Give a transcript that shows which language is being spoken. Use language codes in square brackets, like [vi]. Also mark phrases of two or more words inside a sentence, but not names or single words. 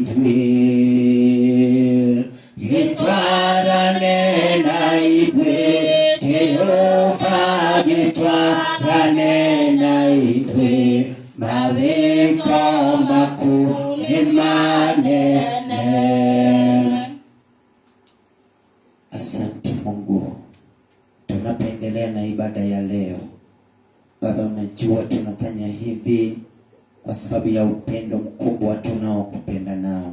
[ki] ithuĩ, gitwarane na ithuĩ, Jehova gitwarane na ithuĩ, mawiko makuu manene. [sw] Asante Mungu, tunapoendelea na ibada ya leo Baba, unajua tunafanya hivi kwa sababu ya upendo mkubwa tunaokupenda nao.